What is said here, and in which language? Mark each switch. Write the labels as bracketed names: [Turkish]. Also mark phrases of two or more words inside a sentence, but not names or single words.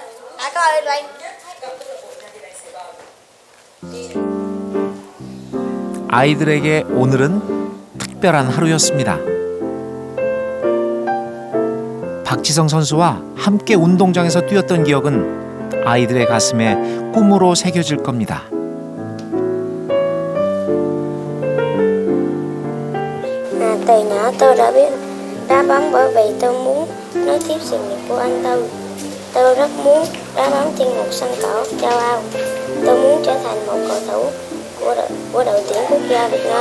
[Korean] 아이들에게 오늘은 특별한 하루였습니다. 박지성 선수와 함께 운동장에서 뛰었던 기억은 아이들의 가슴에 꿈으로 새겨질 겁니다. [Vietnamese] Từ nhỏ tôi đã biết đá bóng bởi vì tôi muốn nối tiếp sự nghiệp của anh tôi. Tôi rất muốn đá bóng trên một sân cỏ châu Âu. Tôi muốn trở thành một cầu thủ của đội tuyển quốc gia Việt Nam.